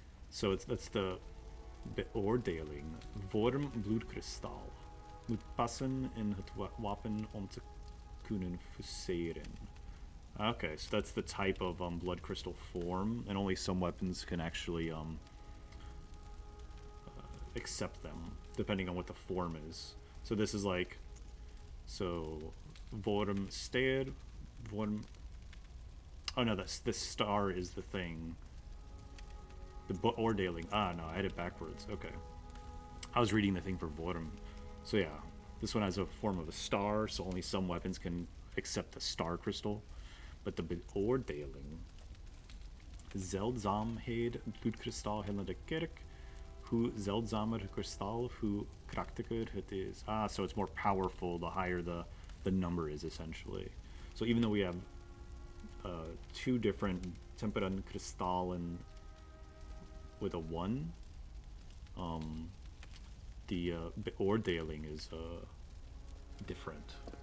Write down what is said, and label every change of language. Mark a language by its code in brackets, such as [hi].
[en] So that's the beoordeling. [nl] Vorm bloedkristal moet passen in het wapen om te kunnen fuseren. [en] Okay, so that's the type of blood crystal form, and only some weapons can actually accept them, depending on what the form is. So this is like, so vorm steer, vorm. Oh no, that's the star is the thing. The beoordeling. Ah no, I had it backwards. Okay, I was reading the thing for vorm. So yeah, this one has a form of a star, so only some weapons can accept the star crystal. But the [nl] beoordeling, zeldzaamheid bloedkristal in de kerk. Hoe zeldzamer kristal, hoe krachtiger het is. [en] Ah, so it's more powerful the higher the number is, essentially. So even though we have 2 different tempered crystal and with a 1, the beoordeling is different.